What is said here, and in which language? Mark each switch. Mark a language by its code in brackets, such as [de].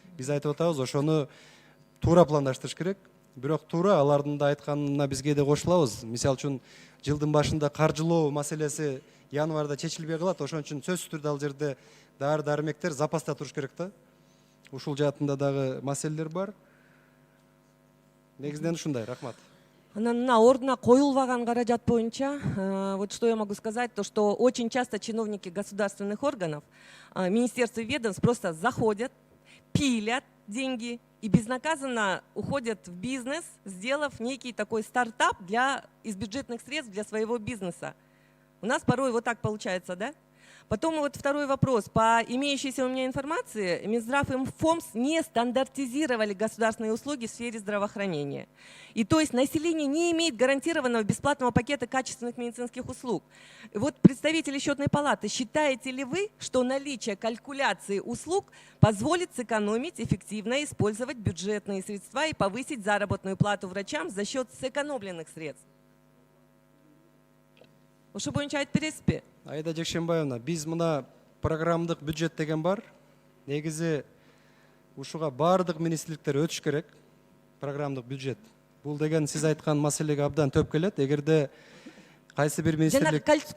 [ky] Биз айтып атабыз, ошону туура пландаштырыш керек. Бирок туура алардын да айтканына бизге да кошулабыз. Мисал үчүн жылдын башында каржылоо маселеси январда чечилбей калат. Ошон үчүн сөзсүз түрдө ал жерде дары-дармектер запаста туруш керек да. Ушул жаатында дагы маселелер бар. Негизинен ушундай. Рахмат. На ордуна коюлбаган каражат боюнча, [ru] вот что я могу сказать, то что очень часто чиновники государственных органов, министерств и ведомств просто заходят, пилят деньги и безнаказанно уходят в бизнес, сделав некий такой стартап из бюджетных средств для своего бизнеса. У нас порой вот так получается, да? Потом вот второй вопрос. По имеющейся у меня информации, Минздрав и ФОМС не стандартизировали государственные услуги в сфере здравоохранения. И то есть население не имеет гарантированного бесплатного пакета качественных медицинских услуг. И вот представители Счетной палаты, считаете ли вы, что наличие калькуляции услуг позволит сэкономить, эффективно использовать бюджетные средства и повысить заработную плату врачам за счет сэкономленных средств? [ky] Ошо боюнча айтып бересизби? Айда Жекшенбаевна, биз мына программдык бюджет деген бар. Негизи ушуга баардык министрликтер өтүш керек. Программдык бюджет. Бул деген сиз айткан маселеге абдан төп келет. Эгерде кайсы бир министрлик